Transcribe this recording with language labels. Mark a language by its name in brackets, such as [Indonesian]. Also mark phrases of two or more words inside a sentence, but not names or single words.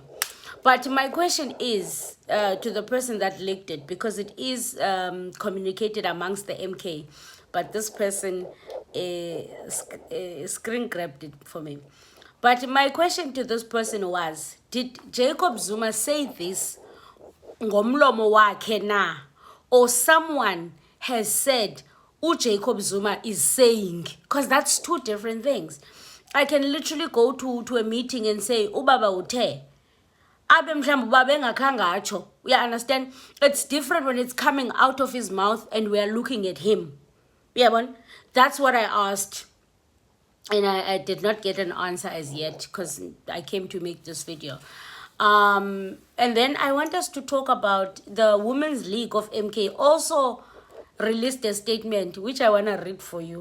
[English] But my question is to the person that leaked it, because it is communicated amongst the MK, but this person screen grabbed it for me. But my question to this person was, did Jacob Zuma say this [Xhosa] ngomlomo wakhe na, [English] or someone has said Jacob Zuma is saying? Because that's two different things. I can literally go to a meeting and say [Xhosa] ubaba uthe abe mhlawumbe ubaba engakhanga atsho. [English] You understand? It's different when it's coming out of his mouth and we are looking at him. Yeah, that's what I asked, and I did not get an answer as yet because I came to make this video. And then I want us to talk about the Women's League of MK also released a statement, which I want to read for you.